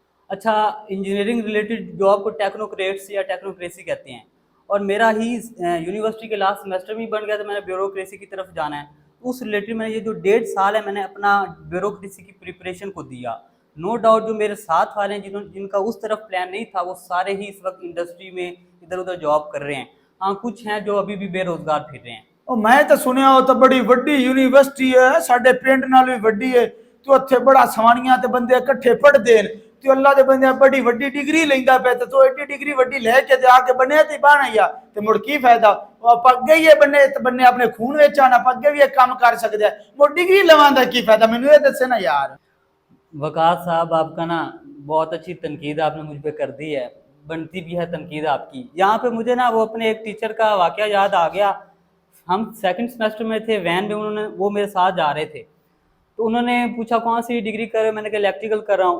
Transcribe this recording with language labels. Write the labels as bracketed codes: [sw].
[hi] अच्छा, engineering related job को technocrats या टेक्नोक्रेसी कहते हैं, और मेरा ही यूनिवर्सिटी के लास्ट सेमेस्टर में बन गया था मैंने ब्यूरोक्रेसी की तरफ जाना है। तो उस रिलेटेड मैंने ये जो 1.5 साल है मैंने अपना ब्यूरोक्रेसी की प्रिपरेशन को दिया। नो डाउट जो मेरे साथ वाले हैं जिनका उस तरफ प्लान नहीं था, वो सारे ही इस वक्त इंडस्ट्री में इधर उधर जॉब कर रहे हैं। हाँ, कुछ हैं जो अभी भी बेरोजगार फिर रहे हैं। [pa] ਉਹ ਮੈਂ ਤਾਂ ਸੁਣਿਆ ਉਹ ਤਾਂ ਬੜੀ ਵੱਡੀ ਯੂਨੀਵਰਸਿਟੀ ਹੈ, ਸਾਡੇ ਪਿੰਡ ਨਾਲ ਵੀ ਵੱਡੀ ਹੈ ਤੇ ਉੱਥੇ ਬੜਾ ਸਵਾਣੀਆਂ ਤੇ ਬੰਦੇ ਇਕੱਠੇ ਪੜ੍ਹਦੇ ਨੇ ਤੇ ਅੱਲਾ ਦੇ ਬੰਦੇ ਬੜੀ ਵੱਡੀ ਡਿਗਰੀ ਲੈਂਦਾ ਪਿਆ ਤੇ ਤੂੰ ਐਡੀ ਡਿਗਰੀ ਵੱਡੀ ਲੈ ਕੇ ਜਾ ਕੇ ਬੰਨੇ ਤੇ ਬਾਣਾ ਹੀ ਆ ਤੇ ਮੁੜ ਕੀ ਫਾਇਦਾ। ਉਹ ਆਪਾਂ ਅੱਗੇ ਹੀ ਇਹ ਬੰਨੇ ਤੇ ਬੰਨੇ ਆਪਣੇ ਖੂਨ ਵਿੱਚ ਆਣਾ, ਆਪਾਂ ਅੱਗੇ ਵੀ ਇਹ ਕੰਮ ਕਰ ਸਕਦੇ ਆ, ਮੁੜ ਡਿਗਰੀ ਲਵਾਂ ਦਾ ਕੀ ਫਾਇਦਾ, ਮੈਨੂੰ ਇਹ ਦੱਸੇ ਨਾ यार। [hi] वकास साहब, आपका ना बहुत अच्छी तनकीद आपने मुझ पर कर दी है, बनती भी है तनकीद आपकी। यहाँ पे मुझे ना वो अपने एक टीचर का वाकया याद आ गया। हम सेकंड सेमेस्टर में थे, वैन में वो मेरे साथ जा रहे थे, तो उन्होंने पूछा कौन सी डिग्री कर रहे हो, मैंने कहा इलेक्ट्रिकल कर रहा हूँ।